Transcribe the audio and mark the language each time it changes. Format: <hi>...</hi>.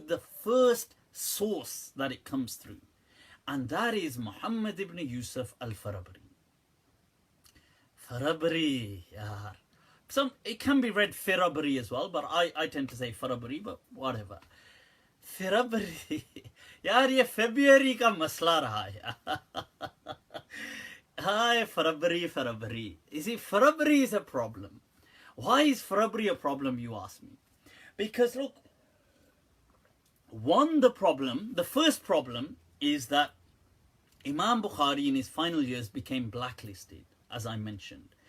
<en>The first source that it comes through. And that is Muhammad ibn Yusuf al-Farabri. Farabri, yaar. It can be read Farabri as well, but I tend to say Farabri, but whatever. Farabri.</en> <hi>यार ये February का मसला रहा है.</hi> <en>Hi, Farabri. You see, Farabri is a problem. Why is Farabri a problem, you ask me? Because look, the first problem is that Imam Bukhari in his final years became blacklisted, as I mentioned.</en>